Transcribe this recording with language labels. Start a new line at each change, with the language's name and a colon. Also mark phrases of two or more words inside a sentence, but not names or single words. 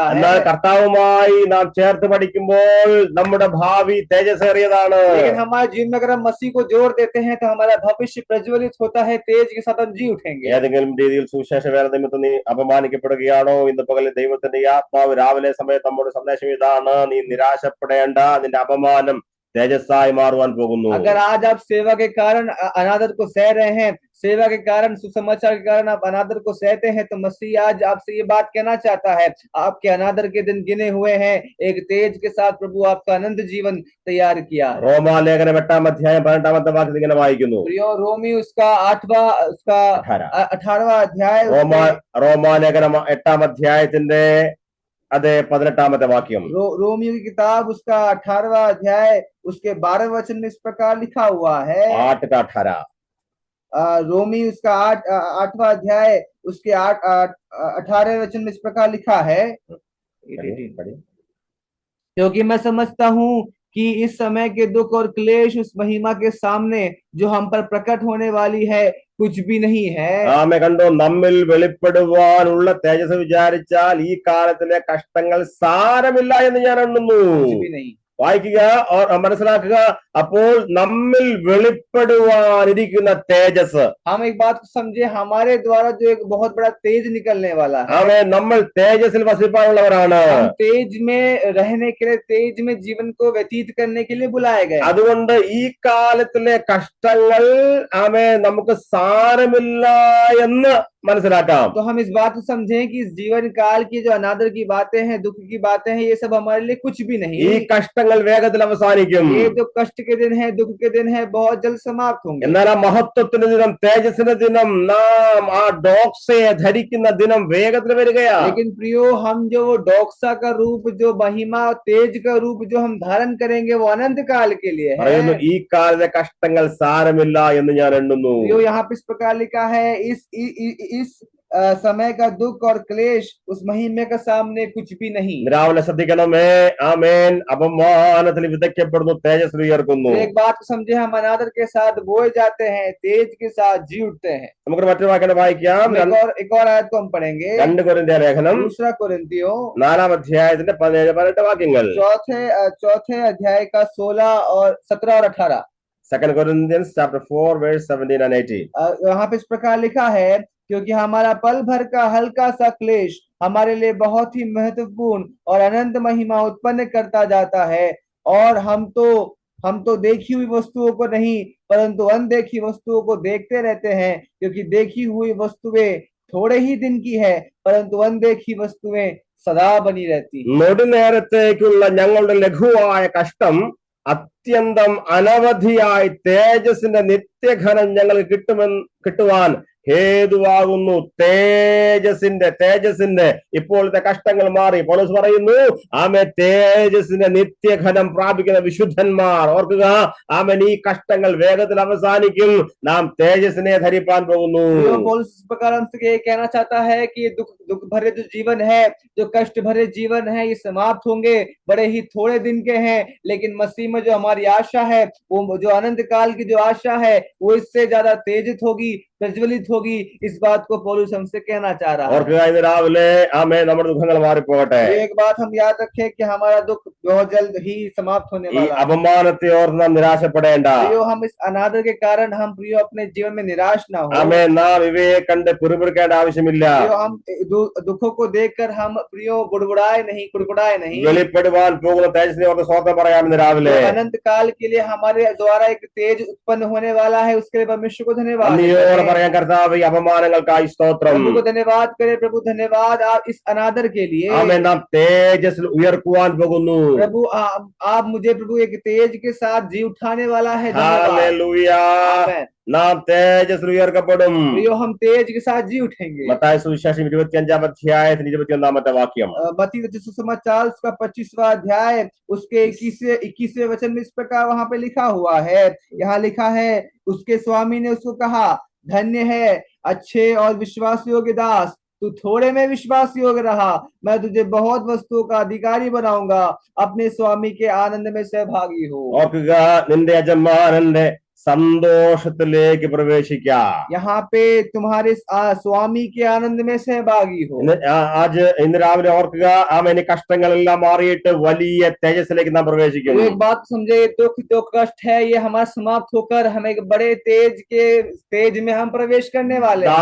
Malayalam: എന്നാൽ
Hindi: है।
Malayalam: കർത്താവുമായി നാം ചേർത്ത് പഠിക്കുമ്പോൾ നമ്മുടെ ഭാവി തേജസ്സേറിയതാണ്.
Hindi: लेकिन हमारे जीवन में अगर हम मसीह को जोड़ देते हैं तो हमारा भविष्य प्रज्वलित होता है, तेज के साथ हम जी उठेंगे।
Malayalam: ഏതെങ്കിലും രീതിയിൽ സുവിശേഷ വേല നിമിത്തം നീ അപമാനിക്കപ്പെടുകയാണോ? ഇന്ന് പകലിൽ ദൈവത്തിന്റെ ഈ ആത്മാവ് രാവിലെ സമയത്ത് നമ്മുടെ സന്ദേശം ഇതാണ്: നീ നിരാശപ്പെടേണ്ട, നിന്റെ അപമാനം തേജസ്സായി മാറുവാൻ പോകുന്നു.
Hindi: अगर आज आप सेवा के कारण अनादर को सह रहे हैं, सेवा के कारण, सुसमाचार के कारण आप अनादर को सहते हैं, तो मसीह आज आपसे ये बात कहना चाहता है, आपके अनादर के दिन गिने हुए हैं, एक तेज के साथ प्रभु आपका अनंत जीवन तैयार किया है।
Malayalam: റോമാലേഖനം 8-ാം അധ്യായം 18-ാമത്തെ വാക്യത്തിൽ ഇങ്ങനെ വായിക്കുന്നു.
Hindi: प्रियो रोमी उसका 18वां अध्याय
Malayalam: റോമാലേഖനം 8-ാം അധ്യായത്തിന്റെ 18-ാമത്തെ വാക്യം.
Hindi: रोमियो की किताब उसका 18वां अध्याय उसके 12वें वचन में इस प्रकार लिखा हुआ है। 8 रोमी उसका 8वां अध्याय उसके 18वें वचन में इस प्रकार लिखा है, क्योंकि मैं समझता हूँ कि इस समय के दुख और क्लेश उस महिमा के सामने जो हम पर प्रकट होने वाली है कुछ भी नहीं है।
Malayalam: ആമേ. കണ്ടോ, നമ്മിൽ വെളിപ്പെടുവാനുള്ള തേജസ് വിചാരിച്ചാൽ ഈ കാലത്തിലെ കഷ്ടങ്ങൾ സാരമില്ല എന്ന് ഞാൻ എണ്ണുന്നു.
Hindi: कुछ भी नहीं।
Malayalam: വായിക്കുക, മനസ്സിലാക്കുക. അപ്പോൾ നമ്മിൽ വെളിപ്പെടുവാനിരിക്കുന്ന തേജസ്,
Hindi: हम एक बात को समझे, हमारे द्वारा जो एक बहुत बड़ा तेज निकलने वाला है।
Malayalam: ആമേ, നമ്മൾ തേജസ്സിൽ വസിപ്പാനുള്ളവരാണ്.
Hindi: हम तेज में रहने के लिए, तेज में जीवन को व्यतीत करने के लिए बुलाए गए।
Malayalam: അതുകൊണ്ട് ഈ കാലത്തിലെ കഷ്ടങ്ങൾ ആമേ നമുക്ക് സാരമില്ല എന്ന് മനസ്സിലാക്കാം.
Hindi: तो हम इस बात को समझें कि इस जीवन काल की जो अनादर की बातें हैं, दुख की बातें हैं, ये सब हमारे लिए कुछ भी नहीं।
Malayalam: ഈ കഷ്ടങ്ങൾ വേഗത്തിൽ അവസാനിക്കും.
Hindi: ये जो कष्ट के दिन है, दुख के दिन है, बहुत जल्द समाप्त होंगे।
Malayalam: എന്നാൽ ആ മഹത്വത്തിന്റെ ദിനം, തേജസ്സിന്റെ ദിനം, നാം ആ ഡോക്സയെ ധരിക്കുന്ന ദിനം വേഗത്തിൽ വരികയാണ്.
Hindi: लेकिन प्रियो, हम जो वो डोक्सा का रूप, जो महिमा और तेज का रूप जो हम धारण करेंगे वो अनंत काल के लिए है।
Malayalam: പറയുന്നു, ഈ കാലത്തെ കഷ്ടങ്ങൾ സാരമില്ല എന്ന് ഞാൻ എണ്ണുന്നു.
Hindi: प्रियो, यहाँ पे इस प्रकार लिखा है, इस समय का दुख और क्लेश उस महिमे का सामने कुछ भी नहीं।
Malayalam: രാവിലെ ശ്രദ്ധിക്കണമേ. ആമേൻ. അപമാനത്തിൽ വിതയ്ക്കപ്പെടുന്നു, തേജസ് ഉയർക്കുന്നു.
Hindi: एक बात समझे, हम अनादर के साथ बोए जाते हैं, तेज के साथ जी उठते हैं।
Malayalam: നമുക്ക് മറ്റൊരു വാക്യം വായിക്കാം.
Hindi: एक और आयत को हम पढ़ेंगे।
Malayalam: 2 കൊരിന്ത്യ ലേഖനം
Hindi: 2 कोरिन्थियों
Malayalam: 4-ാം അധ്യായത്തിന്റെ 17-18 വാക്യങ്ങൾ.
Hindi: चौथे अध्याय का 16 और 17 और 18।
English: 2 Corinthians chapter 4 verse 17 and 18.
Hindi: यहाँ पे इस प्रकार लिखा है, क्योंकि हमारा पल भर का हल्का सा क्लेश हमारे लिए बहुत ही महत्वपूर्ण और अनंत महिमा उत्पन्न करता जाता है, और हम तो हम तो देखी हुई वस्तुओं को नहीं परंतु अनदेखी वस्तुओं को देखते रहते हैं, क्योंकि देखी हुई वस्तुएं थोड़े ही दिन की है परंतु अनदेखी वस्तुएं सदा बनी रहती हैं।
Malayalam: നെടുനേരത്തേക്കുള്ള ഞങ്ങളുടെ ലഘുവായ കഷ്ടം അത്യന്തം അനവധിയായി തേജസ്സിന്റെ നിത്യഘനം ഞങ്ങൾക്ക് കിട്ടുവാൻ ഹേതുവാകുന്നു. തേജസ്സിന്റെ ഇപ്പോഴത്തെ കഷ്ടങ്ങൾ മാറി പൗലോസ് പറയുന്നു, ആമേ തേജസ്സിന്റെ നിത്യഘനം പ്രാപിക്കുന്ന വിശുദ്ധന്മാർ ഓർക്കുക, ആമേൻ ഈ കഷ്ടങ്ങൾ വേഗത്തിൽ അവസാനിക്കും, നാം തേജസ്സിനെ ധരിപ്പാൻ പോകുന്നു.
Hindi: पौलुस इस प्रकार हमसे ये कहना चाहता है कि ये दुख भरे जो जीवन है, जो कष्ट भरे जीवन है, ये समाप्त होंगे, बड़े ही थोड़े दिन के हैं, लेकिन मसीह में जो हमारी आशा है, वो जो अनंत काल की जो आशा है वो इससे ज्यादा तेजित होगी, प्रज्वलित होगी। इस बात को पौलुस हमसे कहना चाह रहा है।
Malayalam: ഓർക്കുക, ഇന്ന് രാവിലെ ആമേൻ നമ്മുടെ ദുഃഖങ്ങൾ മാറിപ്പോകട്ടെ.
Hindi: एक बात हम याद रखें कि हमारा दुख बहुत जल्द ही समाप्त होने
Malayalam: ഈ
Hindi: वाला है।
Malayalam: അപമാനത്തെ ഓർത്ത് നാം നിരാശപ്പെടേണ്ട.
Hindi: प्रियो, हम इस अनादर के कारण हम प्रियो अपने जीवन में निराश ना हो।
Malayalam: ആമേൻ നാം ഇവയെ കണ്ട് പിറുപിറുക്കേണ്ട ആവശ്യമില്ല.
Hindi: प्रियो, हम दुखों को देखकर हम प्रियो बुड़बुड़ाए नहीं, कुड़कुड़ाए नहीं।
Malayalam: വെളിപ്പെടുവാൻ പോകുന്ന തേജസ്സിനെ ഓർത്ത് സ്തോത്രം പറയാം ഇന്ന് രാവിലെ.
Hindi: अनंत काल के लिए हमारे द्वारा एक तेज उत्पन्न होने वाला है, उसके लिए परमेश्वर को धन्यवाद
Malayalam: നന്ദിയോടെ പറയാൻ കർത്താവ് ഈ അപമാനങ്ങൾക്കായി സ്തോത്രം.
Hindi: प्रभु को धन्यवाद करें। प्रभु धन्यवाद आप इस अनादर के लिए।
Malayalam: ആമേൻ നാം തേജസ്സിൽ ഉയർക്കുവാൻ പോകുന്നു.
Hindi: प्रभु आप मुझे प्रभु एक तेज के साथ जी उठाने वाला है। धन्यवाद।
Malayalam: ഹല്ലേലൂയ.
Hindi: आमेन।
Malayalam: നാം തേജസ്സിൽ ഉയർക്കപ്പെടും.
Hindi: प्रियो, हम तेज के साथ जी उठेंगे।
Malayalam: മത്തായി സുവിശേഷം 25-ാം അധ്യായത്തിന് 21-ാമത്തെ വാക്യം.
Hindi: मत्ती रचित सुसमाचार उसका 25वां अध्याय उसके 21वें वचन में इस प्रकार वहां पे लिखा हुआ है। यहाँ लिखा है, उसके स्वामी ने उसको कहा, धन्य है अच्छे और विश्वास योग्य दास, तू थोड़े में विश्वास योग्य रहा, मैं तुझे बहुत वस्तुओं का अधिकारी बनाऊंगा, अपने स्वामी के आनंद में सहभागी हो।
Malayalam: ഓർക്കുക, നിന്റെ യജമാനന്റെ സന്തോഷത്തിലേക്ക് പ്രവേശിക്കാം.
Hindi: यहाँ पे तुम्हारे स्वामी के आनंद में सहभागी हो।
Malayalam: ഇന്ന് രാവിലെ ഓർക്കുക, ആമേൻ കഷ്ടങ്ങളെല്ലാം മാറിയിട്ട് വലിയ തേജസ്സിലേക്ക് നാം പ്രവേശിക്കുന്നു.
Hindi: एक बात समझे, दुख जो कष्ट है ये हमारा समाप्त होकर हम एक बड़े तेज में हम प्रवेश करने वाले हैं।